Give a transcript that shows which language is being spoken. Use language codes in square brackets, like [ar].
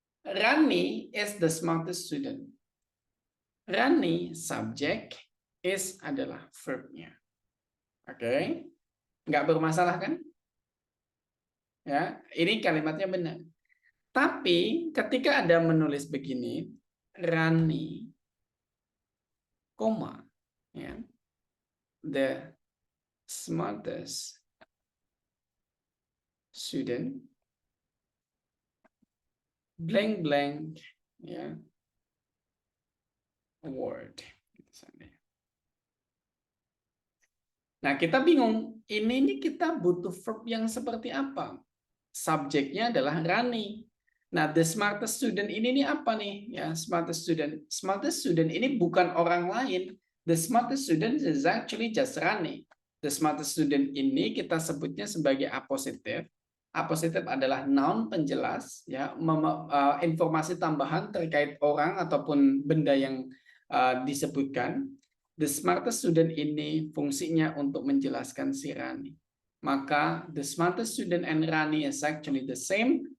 [en] Rani is the smartest student. [id] Rani subject, is adalah verbnya. Oke, nggak bermasalah kan? Ya, ini kalimatnya benar. Tapi ketika ada menulis begini, Rani, koma, ya, [en] the smartest student, blank blank ya word. [id] Nah, kita bingung. Ini kita butuh verb yang seperti apa? Subjeknya adalah Rani. Nah, [en] the smartest student [id] ini nih apa nih? Ya, [en] smartest student. Smartest student [id] ini bukan orang lain. [en] The smartest student is actually just Rani. The smartest student [id] ini kita sebutnya sebagai apositif. Apositif adalah noun penjelas, ya, informasi tambahan terkait orang ataupun benda yang disebutkan. [en] The smartest student [id] ini fungsinya untuk menjelaskan si Rani. Maka [en] the smartest student and Rani is actually the same.